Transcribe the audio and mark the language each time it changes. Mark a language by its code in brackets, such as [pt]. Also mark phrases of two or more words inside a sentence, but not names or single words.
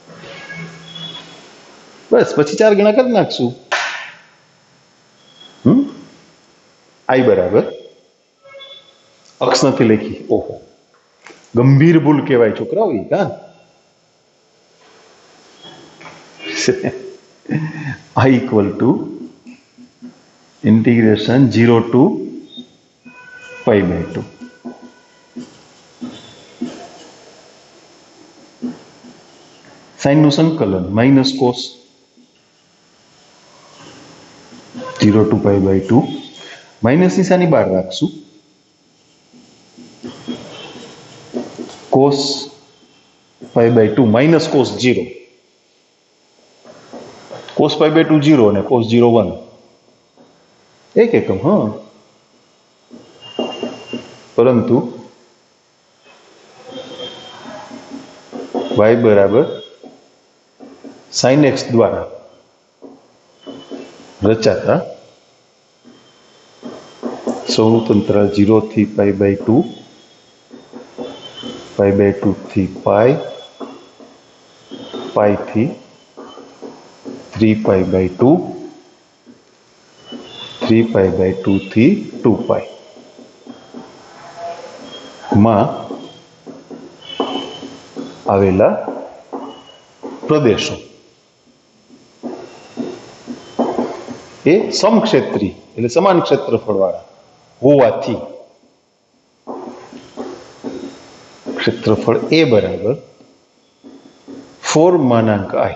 [gu] બસ, પછી 4 ગણા કરી નાખશું. I બરાબર અક્ષ નથી લખી, ઓહો ગંભીર ભૂલ કહેવાય છોકરાઓ ઈ કા. [en] I equal to integration 0 to pi by 2. [gu] સાઇન નું સંકલન માઇનસ કોસ [en] 0 to pi by 2. [gu] માઇનસ નિશાની બહાર રાખશું. [en] cos pi by 2 minus cos 0. cos pi by 2 0 અને cos 0 1. [gu] એક એકમ, હા. પરંતુ y બરાબર sin x દ્વારા રચાતા સ્વતંત્ર 0 થી [en] pi by 2, pi by 2 [gu] થી pi, pi થી [en] 3 pi by 2, 3 pi by 2 [gu] થી 2 pi માં આવેલા પ્રદેશો એ સમક્ષેત્રી એટલે સમાન ક્ષેત્રફળવાળા હોવાથી ક્ષેત્રફળ એ બરાબર 4 માનાંક I.